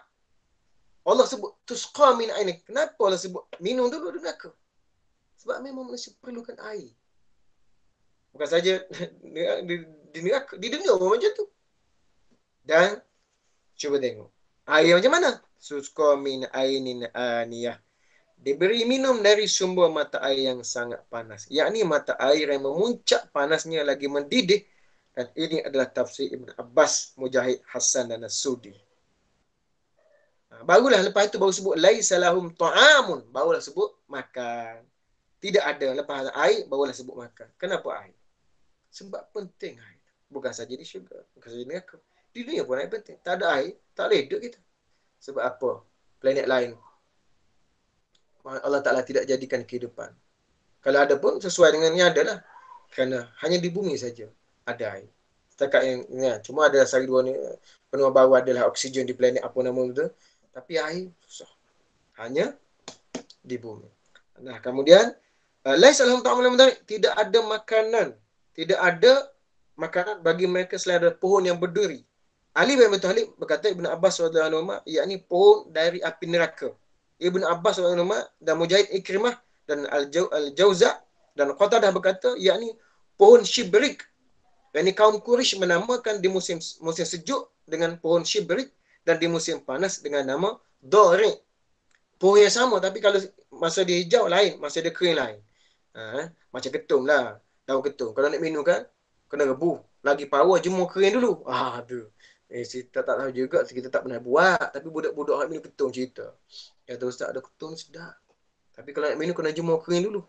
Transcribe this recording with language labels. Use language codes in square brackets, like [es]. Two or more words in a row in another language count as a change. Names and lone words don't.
[ms] Allah sebut [ar] تسقى من عينك. [ms] Kenapa Allah sebut minum dulu di neraka? Sebab memang manusia perlukan air. Bukan saja di neraka, di dunia pun macam tu. Dan cuba tengok. Air macam mana? [ar] تسقى من عين آنية. [ms] Diberi minum dari sumber mata air yang sangat panas. Yakni mata air yang memuncak panasnya lagi mendidih. Dan ini adalah tafsir Ibn Abbas, Mujahid, Hassan dan As-Sudi. Barulah lepas itu baru sebut [ar] ليس لهم طعام, [ms] barulah sebut makan. Tidak ada lepas air barulah sebut makan. Kenapa air? Sebab penting air. Bukan saja di syurga, bukan saja di neraka. Di dunia pun air penting. Tak ada air, tak boleh hidup kita. Sebab apa? Planet lain Allah Ta'ala tidak jadikan kehidupan. Kalau ada pun sesuai dengan yang ada lah. Kerana hanya di bumi saja ada air. Setakat yang cuma ada sari dua ni, benua baru adalah oksigen di planet apa nama itu. Tapi air susah. Hanya di bumi. Nah, kemudian [ar] ليس لهم طعام [ms] tidak ada makanan. Tidak ada makanan bagi mereka selain ada pohon yang berduri. Ali bin Abi Thalib berkata Ibn Abbas [ar] رضي الله عنه [ms] yakni pohon dari api neraka. Ibn Abbas [ar] رضي الله عنه [ms] dan Mujahid Ikrimah dan Al-Jauza dan Qatadah berkata yakni pohon shibrik. Yakni kaum Quraisy menamakan di musim sejuk dengan pohon shibrik dan di musim panas dengan nama Dori. Pohon yang sama tapi kalau masa dia hijau lain, masa dia kering lain. Macam ketum lah. Daun ketum. Kalau nak minum kan, kena rebus. Lagi power, jemur kering dulu. Tu. Kita tak tahu juga, kita tak pernah buat. Tapi budak-budak nak minum ketum cerita. Ya tu Ustaz, ada ketum sedap. Tapi kalau nak minum, kena jemur kering dulu.